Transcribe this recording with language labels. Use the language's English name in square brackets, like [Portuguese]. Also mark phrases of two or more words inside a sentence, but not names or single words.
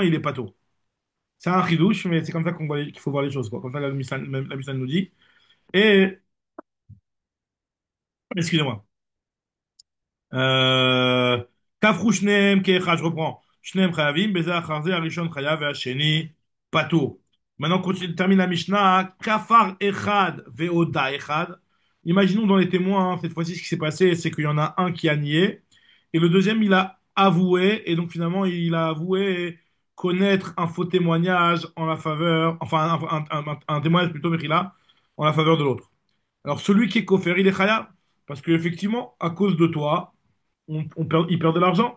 [French] On te dit que non il est pas tôt. C'est un chidouche, mais c'est comme ça qu'il faut voir les choses, quoi. Comme ça, la Mishnah nous dit. Et, excusez-moi. [Hebrew] Euh, כפרו שניהם כאחד, [French] je reprends. [Hebrew] שניהם חייבים, בזה אחר זה, הראשון חייב, והשני פטור. [French] Maintenant, termine la Mishnah. [Hebrew] כפר אחד והודה אחד. [French] Imaginons dans les témoins, hein, cette fois-ci, ce qui s'est passé, c'est qu'il y en a un qui a nié, et le deuxième, il a avoué, et donc finalement, il a avoué connaître un faux témoignage en la faveur, enfin, un témoignage plutôt, mais en la faveur de l'autre. Alors, celui qui est coffert, il est chayav, parce qu'effectivement, à cause de toi, il perd de l'argent.